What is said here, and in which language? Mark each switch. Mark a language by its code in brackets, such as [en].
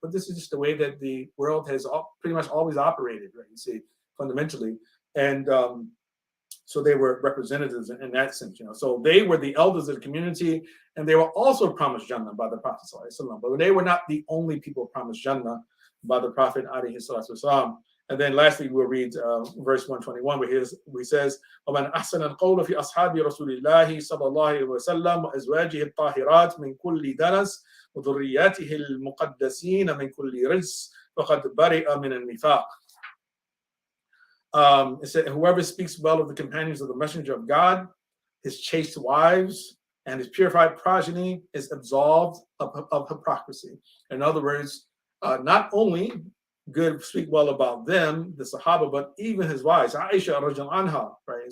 [en] But this is just the way that the world has pretty much always operated, right? You see, fundamentally, and so they were representatives in that sense, So they were the elders of the community, and they were also promised Jannah by the Prophet ﷺ. But they were not the only people promised Jannah by the Prophet ﷺ. [ar] And then lastly, we'll read verse 121, where he says, وَمَنْ أَحْسَنَ الْقَوْلَ فِي أَصْحَابِ رَسُولِ اللَّهِ صَلَى اللَّهُ عَلَيْهِ وَسَلَّمَ وَأَزْوَاجِهِ الطَّاهِرَاتِ مِنْ كُلِّ دَنَسٍ وَذُرِّيَّاتِهِ الْمُقَدَّسِينَ مِنْ كُلِّ رِجْسٍ فَقَدْ بَرِئَ مِنَ النِّفَاقِ. [en] It said, whoever speaks well of the companions of the messenger of God, his chaste wives, and his purified progeny is absolved of hypocrisy. In other words, not only good speak well about them, the Sahaba, but even his wives, Aisha radiallahu anha, right?